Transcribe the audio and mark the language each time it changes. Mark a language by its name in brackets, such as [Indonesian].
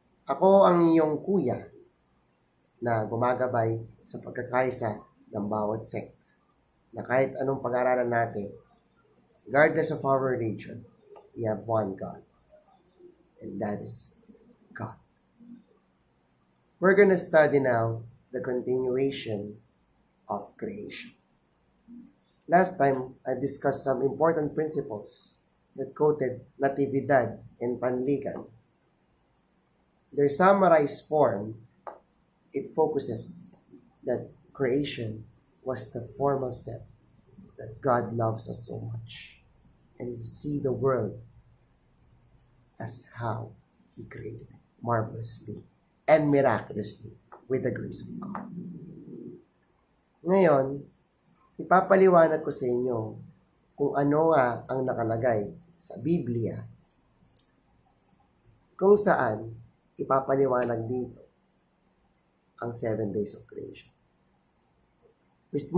[Filipino] Ako ang iyong kuya na gumagabay sa pagkakaisa ng bawat sekta, na kahit anong pag-aaralan natin, [English] regardless of our religion, we have one God, and that is God. We're going to study now the continuation of creation. Last time, I discussed some important principles that quoted Natividad and Panligan. Their summarized form, it focuses that creation was the formal step that God loves us so much, and you see the world as how He created it, marvelously and miraculously with the grace of God. [Filipino] Ngayon, ipapaliwanag ko sa inyo kung ano ang nakalagay sa Biblia, kung saan ipapaliwanag dito ang [English] 7 days of creation. [Filipino] Mr.